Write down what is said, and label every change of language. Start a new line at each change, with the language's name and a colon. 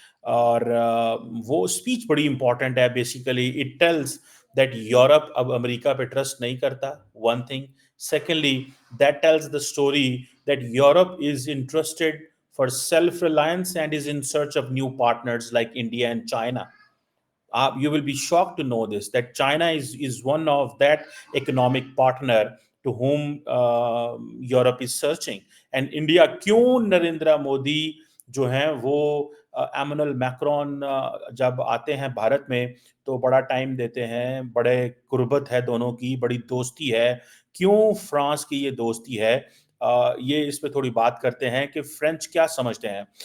Hindi: और वो स्पीच बड़ी इंपॉर्टेंट है।
English: basically it tells that
Hindi: Europe अब अमेरिका पे ट्रस्ट नहीं करता,
English: One thing. Secondly, that tells the story that Europe is interested for self reliance and is in search of new partners like India and China. You will be shocked to know this, that China is one of that economic partner to whom Europe is searching.
Hindi: And India, क्यों नरेंद्र मोदी जो हैं वो Emmanuel Macron जब आते हैं भारत में तो बड़ा टाइम देते हैं, बड़े कुर्बत है दोनों की, बड़ी दोस्ती है। क्यों फ्रांस की ये दोस्ती है? ये इस पे थोड़ी बात करते हैं कि फ्रेंच क्या समझते हैं।